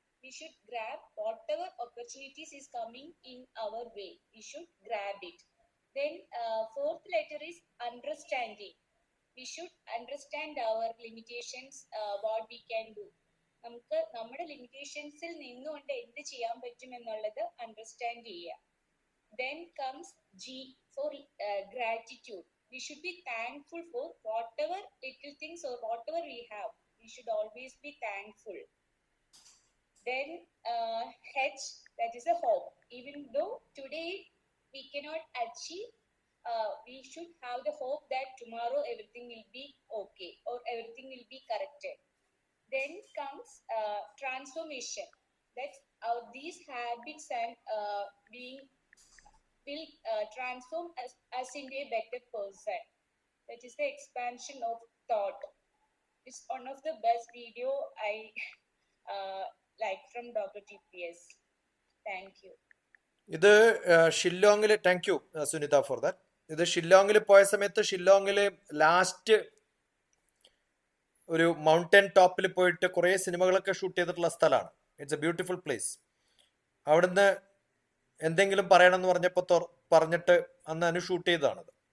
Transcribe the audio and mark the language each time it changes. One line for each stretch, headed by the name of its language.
English: We should grab whatever opportunities is coming in our way. We should grab it. Then fourth letter is understanding. We should understand our limitations, what we can do.
Malayalam: നമുക്ക് നമ്മുടെ ലിമിറ്റേഷൻസിൽ നിന്നുകൊണ്ട് എന്ത് ചെയ്യാൻ പറ്റും എന്നുള്ളത് understand ചെയ്യുക.
English: Then comes G for gratitude. We should be thankful for whatever little things or whatever we have. We should always be thankful. Then H, that is a hope. Even though today we cannot achieve, we should have the hope that tomorrow everything will be okay or everything will be corrected. Then comes transformation. That's these habits and being will transform us into a better person. That is the expansion of thought. It's one of the best video I like from Dr. TPS. Thank you.
Malayalam: ഇത് ഷില്ലോങ്ങിൽ,
English: Thank you Sunita for that.
Malayalam: ഇത് ഷില്ലോങ്ങിൽ പോയ സമയത്ത് ഷില്ലോങ്ങിൽ last ഒരു mountain ടോപ്പിൽ പോയിട്ട് കുറേ സിനിമകളൊക്കെ shoot ചെയ്തിട്ടുള്ള സ്ഥലമാണ്.
English: It's a beautiful place.
Malayalam: അവിടുന്ന് എന്തെങ്കിലും പറയണമെന്ന് പറഞ്ഞിട്ട് അന്ന് ഷൂട്ട് ചെയ്തതാണത്.